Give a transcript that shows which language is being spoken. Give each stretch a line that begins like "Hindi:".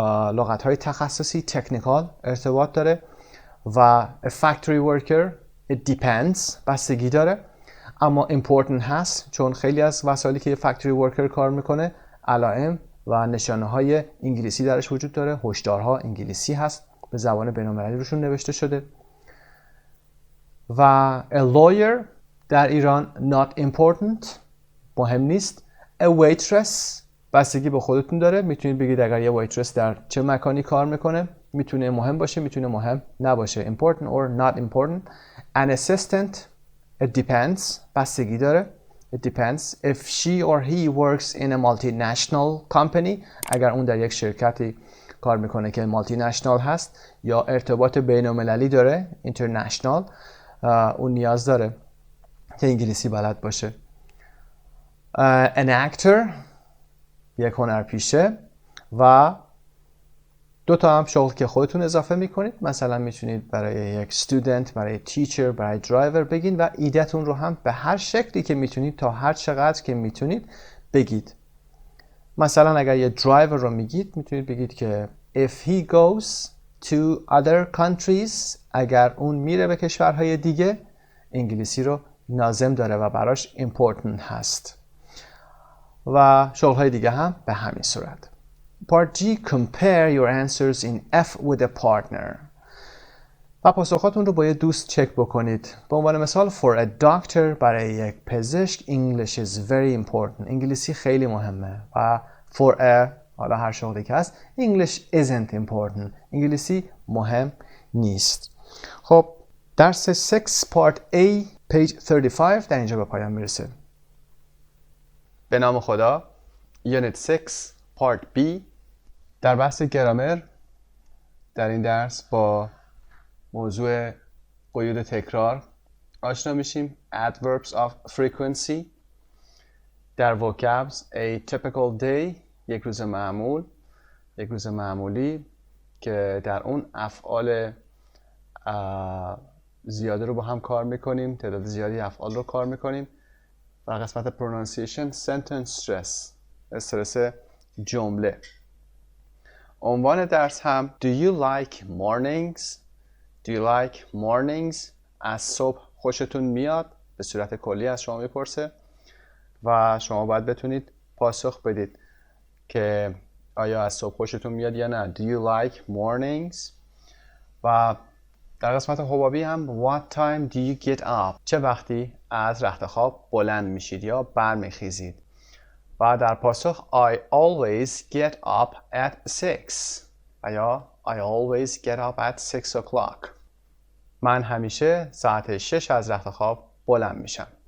Persian: لغت‌های تخصصی technical ارتباط داره، و
English: a factory worker it depends
Persian: بستگی داره، اما important هست چون خیلی از وسایلی که factory worker کار میکنه علائم و نشانه‌های انگلیسی درش وجود داره، هشدارها انگلیسی هست، به زبان بین‌المللی روشون نوشته شده. و
English: a lawyer
Persian: در ایران
English: not important
Persian: مهم نیست. A waitress بستگی به خودتون داره. میتونید بگید اگر یه waitress در چه مکانی کار میکنه، میتونه مهم باشه، میتونه مهم نباشه.
English: Important or not important. An assistant it depends
Persian: بستگی داره.
English: It depends. If she or he works in a multinational company
Persian: اگر اون در یک شرکتی کار میکنه که مالتی نشنال هست یا ارتباط بین المللی داره international اون نیاز داره که انگلیسی بلد باشه. An actor یک هنرپیشه و دو تا هم شغل که خودتون اضافه میکنید. مثلا میتونید برای یک student، برای teacher، برای driver بگین و ایدهتون رو هم به هر شکلی که میتونید تا هر چقدر که میتونید بگید. مثلا اگر یه driver رو میگید میتونید بگید که
English: if he goes to other countries
Persian: اگر اون میره به کشورهای دیگه انگلیسی رو لازم داره و براش important هست. و شغل‌های دیگه هم به همین صورت.
English: Part G compare your answers in F with a partner.
Persian: و پاسخاتون رو با یه دوست چک بکنید. به عنوان مثال
English: for a doctor
Persian: برای یک پزشک
English: English is very important.
Persian: انگلیسی خیلی مهمه. و for a حالا هر شغلی که هست
English: English isn't important.
Persian: انگلیسی مهم نیست. خب درس 6 part A page 35 در اینجا به پایان میرسه. به نام خدا.
English: Unit 6 part B.
Persian: در بحث گرامر در این درس با موضوع قیود تکرار آشنا میشیم.
English: Adverbs of frequency.
Persian: در vocabs
English: a typical day
Persian: یک روز معمول، یک روز معمولی که در اون افعال زیاده رو با هم کار میکنیم، تعداد زیادی افعال رو کار میکنیم. و قسمت
English: pronunciation sentence stress
Persian: استرس جمله. عنوان درس هم
English: Do you like mornings? Do you like mornings?
Persian: از صبح خوشتون میاد؟ به صورت کلی از شما میپرسه و شما باید بتونید پاسخ بدید که آیا از صبح خوشتون میاد یا نه.
English: Do you like mornings?
Persian: و در قسمت حبابی هم
English: What time do you get up?
Persian: چه وقتی از رخت خواب بلند میشید یا برمیخیزید؟ و در پاسخ
English: I always get up at 6
Persian: و یا
English: I always get up at 6 o'clock.
Persian: من همیشه ساعت 6 از رخت خواب بلند میشم.